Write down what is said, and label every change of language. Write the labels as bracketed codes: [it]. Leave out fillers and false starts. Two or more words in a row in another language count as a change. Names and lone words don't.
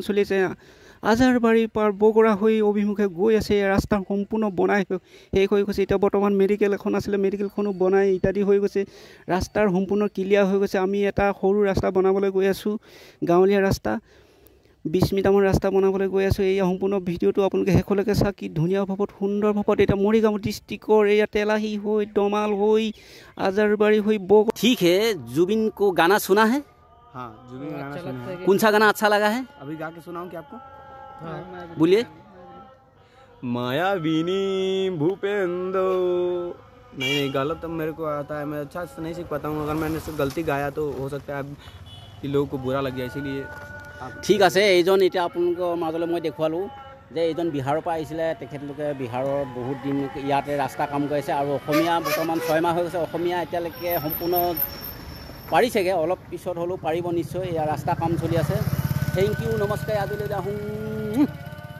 [as] চলি আছে আজাৰবাৰীৰ পাৰ বগৰা হৈ অভিমুখে গৈ আছে ৰাস্তা সম্পূৰ্ণ বনাই শেষ হৈ গৈছে এতিয়া বৰ্তমান মেডিকেল এখন আছিলে মেডিকেলখনো বনাই ইত্যাদি হৈ গৈছে ৰাস্তাৰ সম্পূৰ্ণ ক্লিয়াৰ হৈ গৈছে আমি এটা সৰু ৰাস্তা বনাবলৈ গৈ আছোঁ গাঁৱলীয়া ৰাস্তা 20 মিটাৰমান ৰাস্তা বনাবলৈ গৈ আছোঁ এই সম্পূৰ্ণ ভিডিঅ'টো আপোনালোকে শেষলৈকে চাওক কি ধুনীয়া ভাৱত সুন্দৰ ভাৱত এটা মৰিগাঁও ডিষ্ট্ৰিক্টৰ এয়া তেলাহী হৈ দমাল হৈ আজাৰবাৰী হৈ [hi] ठीक है जुबिन को गाना सुना है हाँ जुबिन का गाना सुना है। कौन सा गाना अच्छा लगा है अभी गा के सुनाऊं क्या आपको? बोलिए मायाविनी भूपेंद्र नहीं गलत तो मेरे को आता है मैं अच्छा से नहीं सीख पाता हूँ अगर मैंने से गलती गाया तो हो सकता है कि लोगों को बुरा लग गया इसीलिए [as] ঠিক আছে এইজন এতিয়া আপোনালোকৰ মাজলৈ মই দেখুৱালোঁ যে এইজন বিহাৰৰ পৰা আহিছিলে তেখেতলোকে বিহাৰৰ বহুত দিন ইয়াতে ৰাস্তা কাম কৰিছে আৰু অসমীয়া বৰ্তমান 6 মাহ হৈ গৈছে অসমীয়া এতিয়ালৈকে সম্পূৰ্ণ পাৰিছেগৈ অলপ পিছত হ'লেও পাৰিব নিশ্চয় এয়া ৰাস্তা কাম চলি আছে [en] thank you [as] নমস্কাৰ আজিলৈ আহোঁ